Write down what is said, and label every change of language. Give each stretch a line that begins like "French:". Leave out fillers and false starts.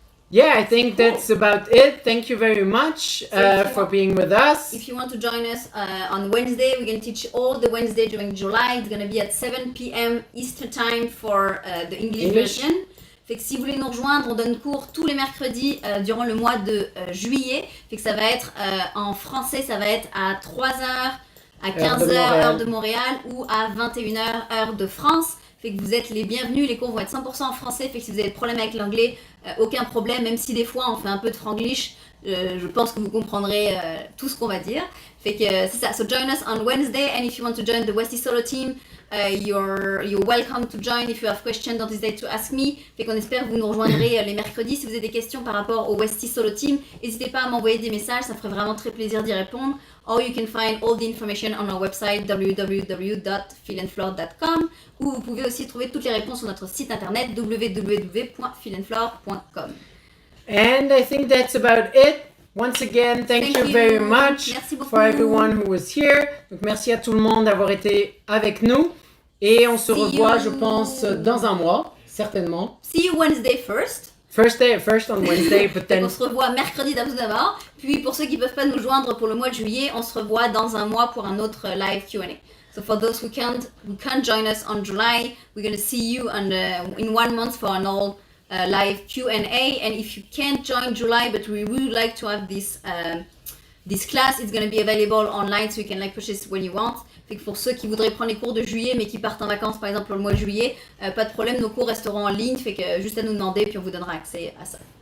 English: Yeah, I think that's about it. Thank you very much for being with us. If you want to join us on Wednesday, we're going to teach all the Wednesday during July. It's going to be at 7 p.m. Eastern Time for the English version.
French: Fait que si vous voulez nous rejoindre, on donne cours tous les mercredis durant le mois de juillet. Fait que ça va être en français, ça va être à 3h, à 15h heure de Montréal ou à 21h heure de France. Fait que vous êtes les bienvenus, les cours vont être 100% en français. Fait que si vous avez des problèmes avec l'anglais, aucun problème, même si des fois on fait un peu de franglish, je pense que vous comprendrez tout ce qu'on va dire. Fait que c'est ça.
English: So join us on Wednesday, and if you want to join the Westie Solo team, you're welcome to join. If you have questions, don't hesitate to ask me.
French: Fait qu'on espère que vous nous rejoindrez les mercredis. Si vous avez des questions par rapport au Westie Solo team, n'hésitez pas à m'envoyer des messages, ça me ferait vraiment très plaisir d'y répondre.
English: Or you can find all the information on our website
French: www.philandflore.com, ou vous pouvez aussi trouver toutes les réponses sur notre site internet www.philandflore.com.
English: And I think that's about it. Once again, thank you very much for everyone who was here.
French: Donc merci à tout le monde d'avoir été avec nous. Et on se revoit, je pense, dans un mois, certainement.
English: See you Wednesday first. First on Wednesday, but then...
French: On se revoit mercredi d'abord. Puis pour ceux qui ne peuvent pas nous joindre pour le mois de juillet, on se revoit dans un mois pour un autre live Q&A.
English: So for those who can't join us on July, we're going to see you in 1 month for an all live Q&A. And if you can't join July, but we would like to have this class, it's going to be available online, so you can purchase when you want.
French: Fait que pour ceux qui voudraient prendre les cours de juillet mais qui partent en vacances par exemple pour le mois de juillet, pas de problème, nos cours resteront en ligne, fait que juste à nous demander puis on vous donnera accès à ça.